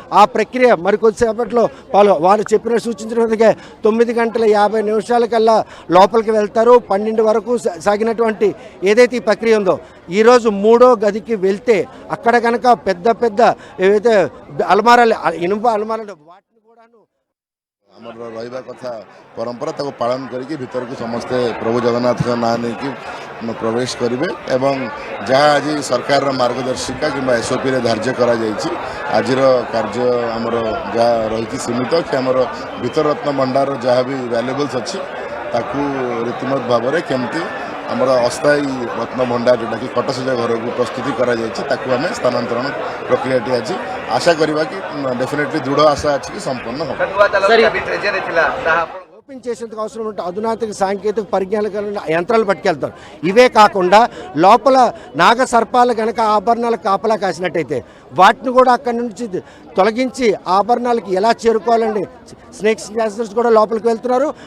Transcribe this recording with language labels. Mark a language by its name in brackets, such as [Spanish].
[Telugu] ఆ ప్రక్రియ మరికొద్దిసేపట్లో వారు చెప్పిన సూచించిన 9:50 లోపలికి వెళ్తారు. 12 వరకు సాగినటువంటి ఏదైతే ఈ ప్రక్రియ ఉందో ఈరోజు 3వ గదికి వెళ్తే అక్కడ కనుక పెద్ద పెద్ద ఏవైతే అల్మారాలు, ఇనుప అల్మారాలు వాటిని కూడాను [Odia] ଆମର ରହିବା କଥା ପରମ୍ପରା ତାକୁ ପାଳନ କରିକି ଭିତରକୁ ସମସ୍ତେ ପ୍ରଭୁ ଜଗନ୍ନାଥଙ୍କ ନାଁ ନେଇକି ପ୍ରବେଶ କରିବେ ଏବଂ ଯାହା ଆଜି ସରକାରର ମାର୍ଗଦର୍ଶିକା କିମ୍ବା SOPରେ ଧାର୍ଯ୍ୟ କରାଯାଇଛି ଆଜିର କାର୍ଯ୍ୟ ଆମର ଯାହା ରହିଛି ସୀମିତ କି ଆମର ଭିତରରତ୍ନ ଭଣ୍ଡାର ଯାହା ବି ଭ୍ୟାଲୁଏବଲ୍ସ ଅଛି ତାକୁ ରୀତିମତ ଭାବରେ କେମିତି ଆମର ଅସ୍ଥାୟୀ ରତ୍ନ ଭଣ୍ଡାର ଯେଉଁଟାକି କଟସଜ ଘରକୁ ପ୍ରସ୍ତୁତି କରାଯାଇଛି ତାକୁ ଆମେ ସ୍ଥାନାନ୍ତରଣ ପ୍ରକ୍ରିୟାଟି ଆଜି ଆଶା କରିବା କି ଡେଫିନେଟଲି ଦୃଢ଼ ଆଶା ଅଛି କି ସମ୍ପୂର୍ଣ୍ଣ ହେବ। [Telugu] ఓపెన్ చేసేందుకు అవసరం ఉంటే అధునాతన సాంకేతిక పరిజ్ఞానాలు కలిగిన యంత్రాలు పట్టుకెళ్తారు. ఇవే కాకుండా లోపల నాగ సర్పాలు కనుక ఆభరణాలకు కాపలా కాసినట్టయితే వాటిని కూడా అక్కడి నుంచి తొలగించి ఆభరణాలకి ఎలా చేరుకోవాలండి స్నేక్ క్యాచర్స్ కూడా లోపలికి వెళ్తున్నారు.